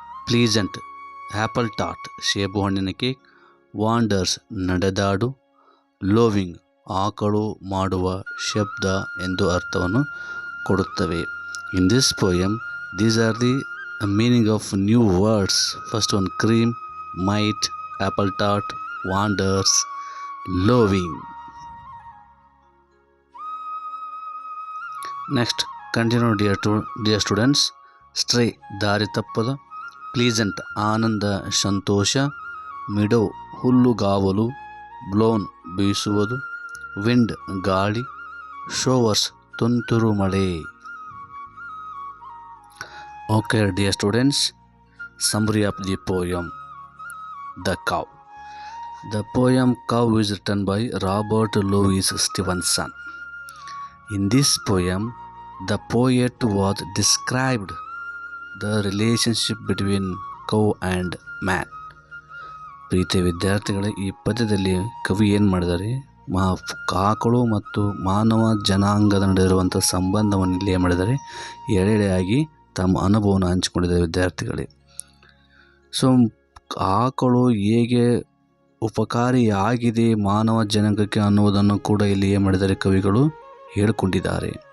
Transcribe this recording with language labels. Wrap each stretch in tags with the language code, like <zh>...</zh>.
<en>Pleasant, apple tart,</en> <kn>ಶೇಬು ಹಣ್ಣಿನ cake. Wonders, ನಡೆದಾಡು. ಲೋವಿಂಗ್, ಆಕಳು ಮಾಡುವ ಶಬ್ದ ಎಂದು ಅರ್ಥವನ್ನು ಕೊಡುತ್ತವೆ.</kn> <en>In this poem these are the meaning of new words. First one, cream, might, apple tart, wonders, loving. Next, continue dear students.</en> <kn>Stray, ದಾರಿ ತಪ್ಪದ. Pleasant, ಆನಂದ ಸಂತೋಷ. Meadow, ಹುಲ್ಲುಗಾವಲು. Blown, ಬೀಸುವುದು. Wind, ಗಾಳಿ. Showers, ತುಂತುರು ಮಳೆ.</kn> <en>Okay, dear students, summary of the poem The Cow. The poem Cow is written by Robert Louis Stevenson. In this poem, the poet was described the relationship between cow and man.</en> <kn>ಪ್ರೀತಿಯ ವಿದ್ಯಾರ್ಥಿಗಳೇ, ಈ ಪದ್ಯದಲ್ಲಿ ಕವಿ ಏನು ಮಾಡಿದ್ದಾರೆ, ಆಕಳು ಮತ್ತು ಮಾನವ ಜನಾಂಗದ ನಡುವೆ ಇರುವಂಥ ಸಂಬಂಧವನ್ನು ಇಲ್ಲಿ ಏನು ಮಾಡಿದ್ದಾರೆ, ಎಳೆಯಾಗಿ ತಮ್ಮ ಅನುಭವವನ್ನು ಹಂಚಿಕೊಂಡಿದ್ದಾರೆ ವಿದ್ಯಾರ್ಥಿಗಳೇ. ಸೊ ಆಕಳು ಹೇಗೆ ಉಪಕಾರಿಯಾಗಿದೆ ಮಾನವ ಜನಾಂಗಕ್ಕೆ ಅನ್ನುವುದನ್ನು ಕೂಡ ಇಲ್ಲಿ ಏನು ಮಾಡಿದ್ದಾರೆ, ಕವಿಗಳು ಹೇಳಿಕೊಂಡಿದ್ದಾರೆ.</kn>